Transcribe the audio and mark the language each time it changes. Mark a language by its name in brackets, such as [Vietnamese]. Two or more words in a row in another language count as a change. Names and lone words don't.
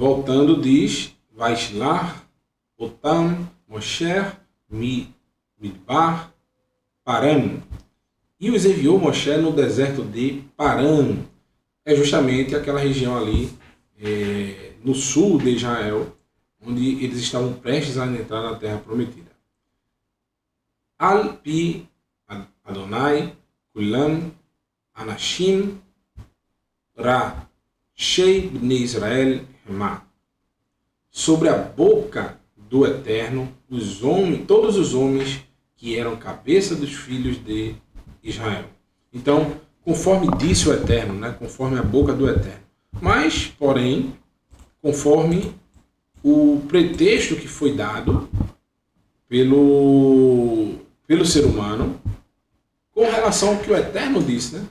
[Portuguese] Aqui. Voltando, diz, [Hebrew] וישלח אותם משה מדבר, Paran. [Portuguese] E os enviou Moshe no deserto de Paran. É justamente aquela região ali no sul de Israel, onde eles estavam prestes a entrar na terra prometida. [Hebrew] על פי אדוני כולם אנשים רא שי בני ישראל המה. [Portuguese] Sobre a boca do Eterno, todos os homens que eram cabeça dos filhos de Israel. Então, conforme disse o Eterno, né? Conforme a boca do Eterno. Mas, porém, conforme o pretexto que foi dado pelo ser humano com relação ao que o Eterno disse, né?